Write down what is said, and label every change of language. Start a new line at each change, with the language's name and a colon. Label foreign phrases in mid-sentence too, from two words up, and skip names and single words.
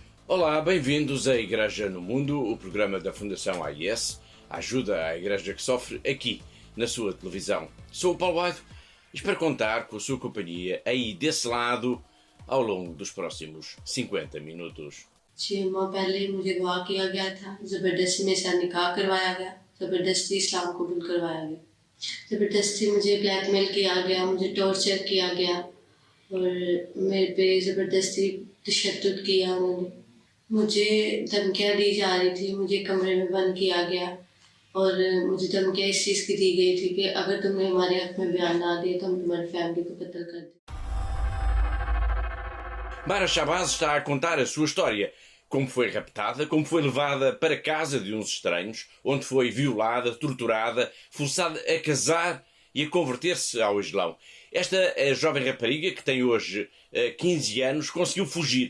Portuguese: Olá, bem-vindos à Igreja no Mundo, o programa da Fundação AIS, ajuda à Igreja que sofre aqui, na sua televisão. Sou o Paulo Bairro e espero contar com a sua companhia aí desse lado ao longo dos próximos 50 minutos.
Urdu: ۶ ماہ پہلے مجھے دعا کیا گیا تھا، زبردستی میرے ساتھ نکاح کروایا گیا، زبردستی اسلام قبول کروایا گیا، زبردستی مجھے بلیک میل کیا گیا، مجھے ٹارچر کیا گیا اور میرے پہ زبردستی تشدد کیا انہوں نے. مجھے دھمکیاں دی جا رہی تھی، مجھے کمرے میں بند کیا گیا اور مجھے دھمکیاں اس چیز کی دی گئی تھی کہ اگر تم نے ہمارے حق میں بیان نہ دیے تو ہم تمہاری فیملی کو قتل کر دیں.
Portuguese: Mara Shabazz está a contar a sua história, como foi raptada, como foi levada para casa de uns estranhos, onde foi violada, torturada, forçada a casar e a converter-se ao Islão. Esta jovem rapariga, que tem hoje 15 anos, conseguiu fugir.